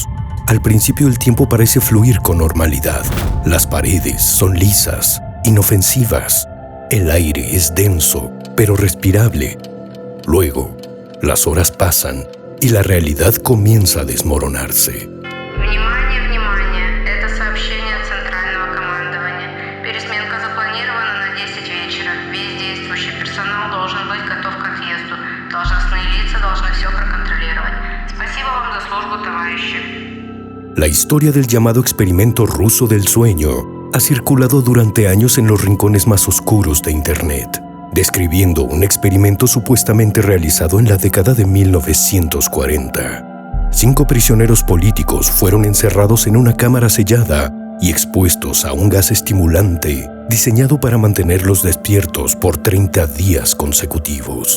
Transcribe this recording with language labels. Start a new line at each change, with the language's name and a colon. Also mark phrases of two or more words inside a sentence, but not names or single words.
Spanish: Al principio el tiempo parece fluir con normalidad. Las paredes son lisas, inofensivas. El aire es denso, pero respirable. Luego, las horas pasan y la realidad comienza a desmoronarse.
Russian: Внимание, внимание! Это сообщение от Центрального командования. Пересменка запланирована на 10 вечера. Весь действующий персонал должен быть готов к отъезду. Должностные лица должны все проконтролировать. Спасибо вам за службу, товарищи.
Spanish: La historia del llamado experimento ruso del sueño ha circulado durante años en los rincones más oscuros de Internet, describiendo un experimento supuestamente realizado en la década de 1940. 5 prisioneros políticos fueron encerrados en una cámara sellada y expuestos a un gas estimulante diseñado para mantenerlos despiertos por 30 días consecutivos.